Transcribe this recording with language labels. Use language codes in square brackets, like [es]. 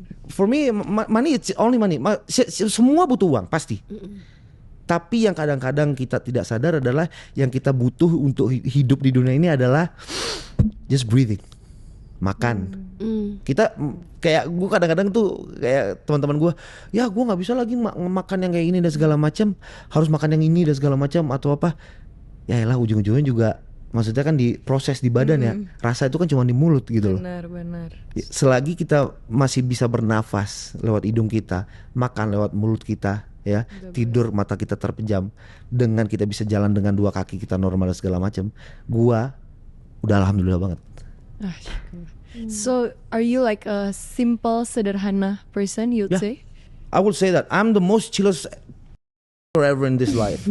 [en] For me money it's only money. [id] Semua butuh uang pasti. Tapi yang kadang-kadang kita tidak sadar adalah yang kita butuh untuk hidup di dunia ini adalah [en] just breathing, [id] makan. Kita kayak gue kadang-kadang tuh kayak teman-teman gue, ya gue nggak bisa lagi makan yang kayak ini dan segala macam, harus makan yang ini dan segala macam atau apa. Ya elah, ujung-ujungnya juga maksudnya kan di proses di badan ya, rasa itu kan cuma di mulut gitu loh. Benar. Selagi kita masih bisa bernafas lewat hidung kita, makan lewat mulut kita, ya, tidur mata kita terpejam, dengan kita bisa jalan dengan 2 kaki kita normal dan segala macam, gua udah alhamdulillah banget. [en] So are you like a simple [id] sederhana [en] person you'd Yeah. say? I would say that I'm the most chillest ever in this life.